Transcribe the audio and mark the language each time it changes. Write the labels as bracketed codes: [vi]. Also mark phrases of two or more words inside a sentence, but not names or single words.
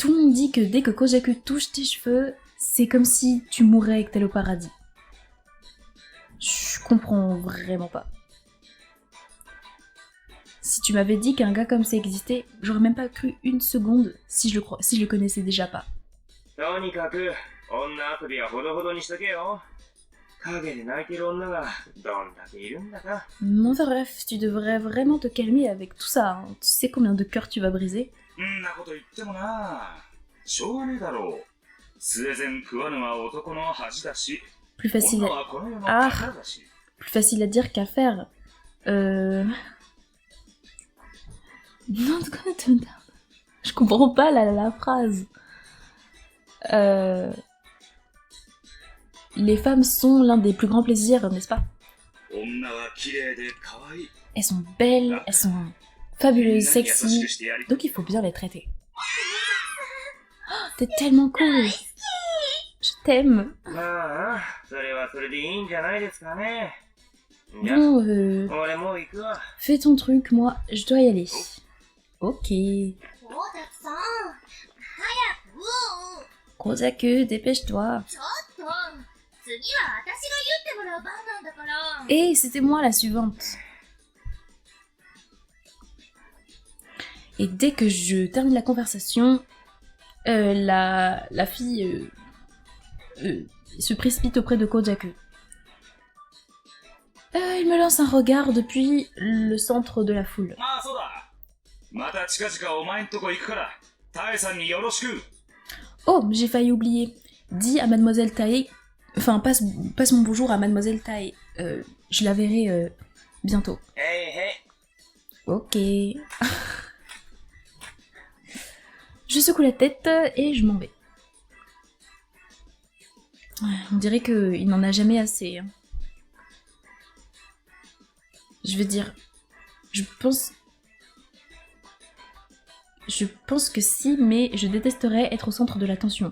[fr] Tout le monde dit que dès que Kojaku touche tes cheveux, c'est comme si tu mourrais et que t'allais au paradis. Je comprends vraiment pas. Si tu m'avais dit qu'un gars comme ça existait, j'aurais même pas cru une seconde si je le connaissais déjà pas. [ja] とにかく女遊びはほどほどにしとけよ。影で泣いてる女がどんだけいるんだか。 [fr] Enfin bref, tu devrais vraiment te calmer avec tout ça. Hein. Tu sais combien de cœurs tu vas briser? [ja] んなこと言ってもな。しょうがねえだろう。スウェゼン食わぬは男の恥だし。 [fr] Plus facile [ja] 女 [fr] à... [ja] はこの世の Ah. 宝だし。 [fr] Plus facile à dire qu'à faire. Non, je comprends pas la phrase. Les femmes sont l'un des plus grands plaisirs, n'est-ce pas? 女は綺麗で可愛い。 Elles sont belles, elles sont fabuleuses, [ja] みんなに優し [fr] sexy, [ja] くしてやり。 [fr] donc il faut bien les traiter. Oh, t'es tellement cool. Je t'aime. [ja] まあ、それはそれでいいんじゃないですかね。じゃあ、 [fr] Bon, [ja] 俺もう行くわ。 [fr] fais ton truc, moi, je dois y aller. Ok. [ja] 大崎さん、早く。 [fr] Kozaku, dépêche-toi. [ja] ちょっと、次は私が言ってもらう番なんだから。 [fr] Et c'était moi la suivante. Et dès que je termine la conversation, la fille se précipite auprès de Kojaku. Il me lance un regard depuis le centre de la foule. [ja] ああ、そうだ。また近々お前んとこ行くから、タエさんによろしく。 [fr] Oh, j'ai failli oublier. Dis à Mademoiselle Tae... Enfin, passe mon bonjour à Mademoiselle Tae. Je la verrai bientôt. [ja] へいへい。 [fr] Ok. Je secoue la tête et je m'en vais. On dirait qu'il n'en a jamais assez. Hein. Je veux dire... Je pense que si, mais je détesterais être au centre de l'attention.